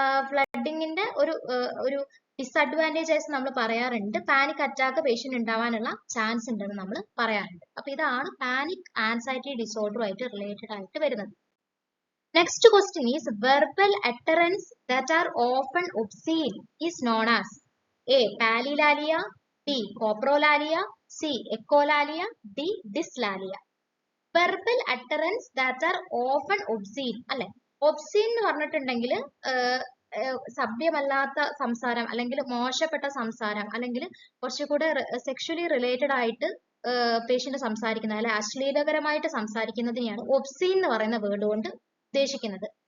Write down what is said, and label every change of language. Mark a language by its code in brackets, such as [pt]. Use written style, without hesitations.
[ml] ഫ്ലഡിങ്ങിന്റെ ഒരു ഡിസഡ്വാൻറ്റേജസ് നമ്മൾ പറയാറുണ്ട്, പാനിക് അറ്റാക്ക് പേഷ്യന്റ് ഉണ്ടാവാനുള്ള ചാൻസ് ഉണ്ടെന്ന് നമ്മൾ പറയാറുണ്ട്. അപ്പൊ ഇതാണ് പാനിക് ആൻസൈറ്റി ഡിസോർഡറുമായിട്ട് റിലേറ്റഡ് ആയിട്ട് വരുന്നത്. [en] Next question is verbal utterance that are often obscene is known as A. Palilalia, B. Coprolalia, C. Echolalia, D. Dyslalia. Verbal utterance that are often obscene [ml] അല്ലെ. obscene എന്ന് പറഞ്ഞിട്ടുണ്ടെങ്കിൽ സഭ്യമല്ലാത്ത സംസാരം അല്ലെങ്കിൽ മോശപ്പെട്ട സംസാരം അല്ലെങ്കിൽ കുറച്ചുകൂടെ സെക്ഷലി റിലേറ്റഡ് ആയിട്ട് പേഷ്യന്റ് സംസാരിക്കുന്നത് അല്ലെ, അശ്ലീലകരമായിട്ട് സംസാരിക്കുന്നതിനെയാണ് ഒബ്സീൻ എന്ന് പറയുന്ന വേർഡ് കൊണ്ട് ഉദ്ദേശിക്കുന്നത്.